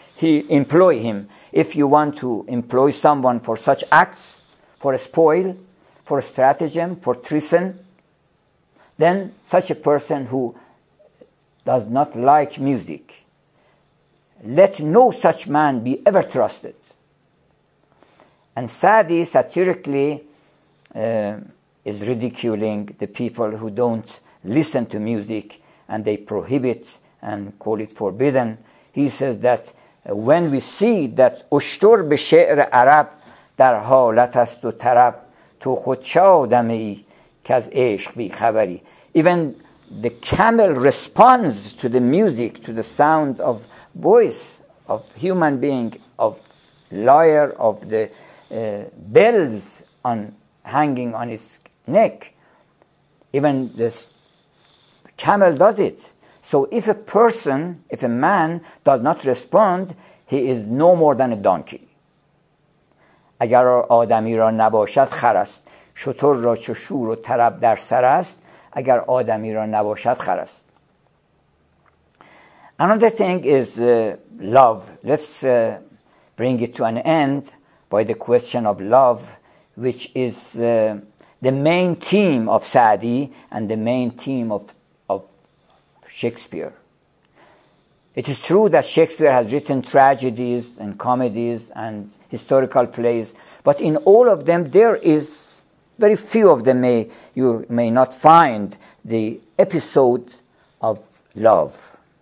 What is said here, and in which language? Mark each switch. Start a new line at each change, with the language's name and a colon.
English: Employ him. If you want to employ someone for such acts, for a spoil, for a stratagem, for treason, then such a person who does not like music, let no such man be ever trusted. And Sa'di satirically is ridiculing the people who don't listen to music and they prohibit and call it forbidden. He says that when we see that
Persian: اشتر به شعر عرب در حالت است و طرب تو خود چه آدمی که از عشق بی خبری.
English: Even the camel responds to the music, to the sound of voice of human being, of lyre, of the bells hanging on its neck. Even this camel does it. So if a man does not respond, he is no more than a donkey.
Persian: اگر آدمی را نباشد خر است، شتر را چو شور و طرب در سر است، اگر آدمی را نباشد خر است.
English: Another thing is love. Let's bring it to an end by the question of love, which is the main theme of Sa'di and the main theme of Shakespeare. It is true that Shakespeare has written tragedies and comedies and historical plays, but in all of them there is very few of them you may not find the episode of love.